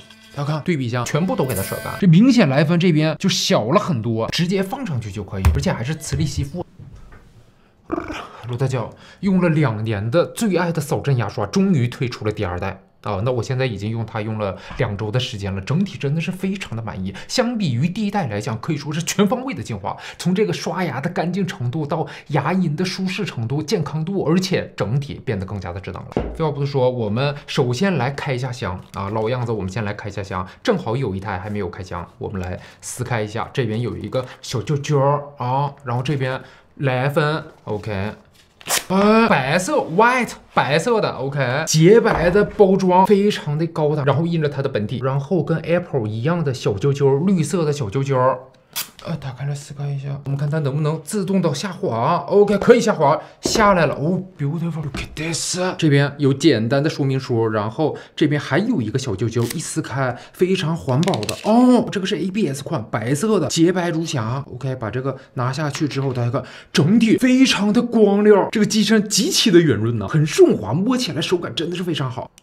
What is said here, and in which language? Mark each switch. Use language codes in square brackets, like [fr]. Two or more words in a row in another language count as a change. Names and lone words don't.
[zh] 大家看对比一下，全部都給它甩乾，這明顯萊芬這邊就小了很多，直接放上去就可以，而且還是磁力吸附。羅大教用了2年的最愛的掃震牙刷，終於推出了第2代。那我現在已經用它用了2周的時間了，整體真的是非常的滿意。相比於第1代來講，可以說是全方位的進化，從這個刷牙的乾淨程度到牙齦的舒適程度、健康度，而且整體變得更加的智能了。廢話不多說，我們首先來開一下箱啊，老樣子，我們先來開一下箱。正好有一台還沒有開箱，我們來撕開一下。這邊有一個小揪揪啊，然後這邊萊芬 ，OK。白色 white 白色的 OK 潔白的包裝，非常的高檔，然後印着它的本體，然後跟 Apple 一樣的小揪揪，綠色的小揪揪。打開來撕開一下，我們看它能不能自動到下滑。OK， 可以下滑，下來了。 [en] 哦 ，beautiful，look at this。 [zh] 這邊有簡單的說明書，然後這邊還有一個小揪揪，一撕開非常環保的。哦，這個是 ABS 款，白色的，潔白如霞。OK， 把這個拿下去之後，大家看，整體非常的光亮，這個機身極其的圓潤呢，很順滑，摸起來手感真的是非常好。